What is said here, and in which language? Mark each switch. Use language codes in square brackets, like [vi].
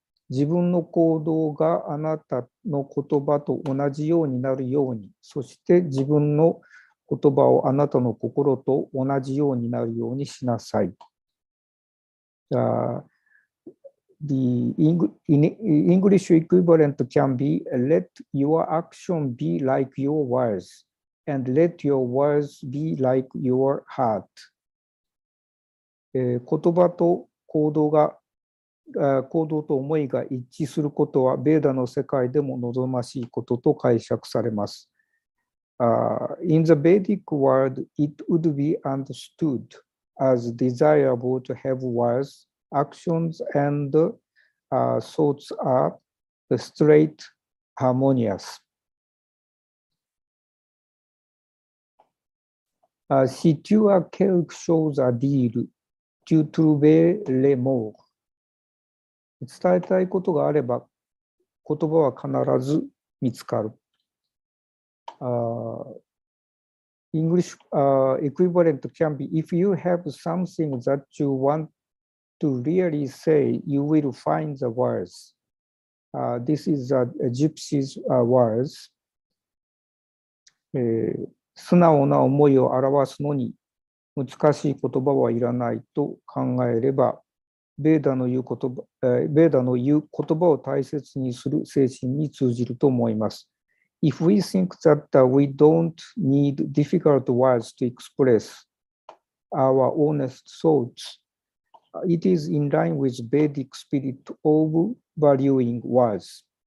[ja] 自分の行動があなたの言葉と同じようになるように、そして自分の言葉をあなたの心と同じようになるようにしなさい。 [en] The English equivalent can be let your action be like your words and let your words be like your heart. [ja] 言葉と行動と思いが一致することは、ベーダの世界でも望ましいことと解釈されます。 [en] In the Vedic world, it would be understood as desirable to have words, actions, and thoughts are straight, harmonious. [fr] Si tu as quelque chose à dire, tu trouves les mots. [ja] 伝えたいことがあれば、言葉は必ず見つかる。 [en] English equivalent can be, if you have something that you want to really say, you will find the words. This is a gypsy's words. [ja] 素直な思いを表すのに難しい言葉はいらないと考えれば、ベーダの言う言葉を大切にする精神に通じると思います。 [en] If we think that we don't need difficult words to express our honest thoughts, it is in line with Vedic spirit of valuing words.